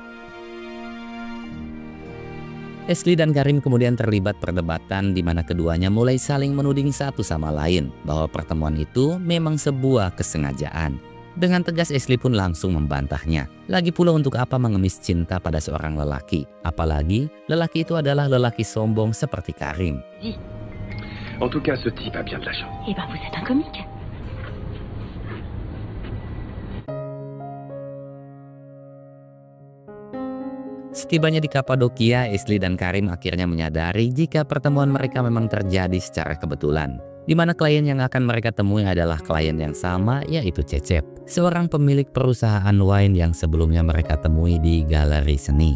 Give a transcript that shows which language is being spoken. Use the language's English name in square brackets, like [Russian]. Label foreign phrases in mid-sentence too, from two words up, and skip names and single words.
[Indonesian] Ashley dan Karim kemudian terlibat perdebatan di mana keduanya mulai saling menuding satu sama lain bahwa pertemuan itu memang sebuah kesengajaan. Dengan tegas Ashley pun langsung membantahnya. Lagi pula untuk apa mengemis cinta pada seorang lelaki? Apalagi lelaki itu adalah lelaki sombong seperti Karim. [French] En tout cas, ce type a bien de la chance. Eh ben, vous êtes un comique. [Indonesian] Setibanya di Kapadokia, Ashley dan Karim akhirnya menyadari jika pertemuan mereka memang terjadi secara kebetulan. Di mana klien yang akan mereka temui adalah klien yang sama, yaitu Cecep, seorang pemilik perusahaan wine yang sebelumnya mereka temui di galeri seni.